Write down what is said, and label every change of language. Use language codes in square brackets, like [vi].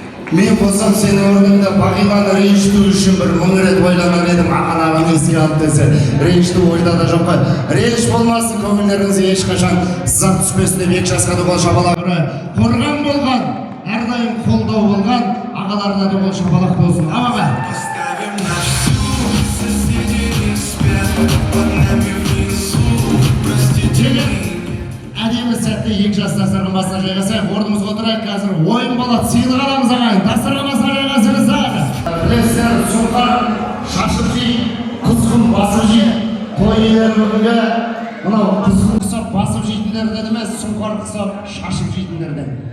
[kk] Мен болсам сенің орныңда Бағиланы ренжіту үшін бір 1000 рет ойланар едім, ағанағын еске алып десе. Ренжіту ойда да жоқ қой. Реніш болмасын, көңілдеріңізге ешқашан сызат түспесін деп 2 жасқа да қол шапалақ қорған болған, әрдайым қолдау болған ағаларына да қол шапалақ болсын. Амаға. [ru] Оставим наш суд, соседи не спят, под нами внизу, простите. [kk] Әдемі сәтте 2 жас дастархан басына жайғасайық, орнымызға отырайық. Қазір ойын болады, сыйлық аламыз ағайын. Дастархан басына жайғасыңыздар. Білесіздер, сұңқар шашып жей, құзғын басып жей. Той иелері бүгінгі мынау құзғын құсап басып жейтіндерден емес, сұңқар құсап шашып жейтіндерден.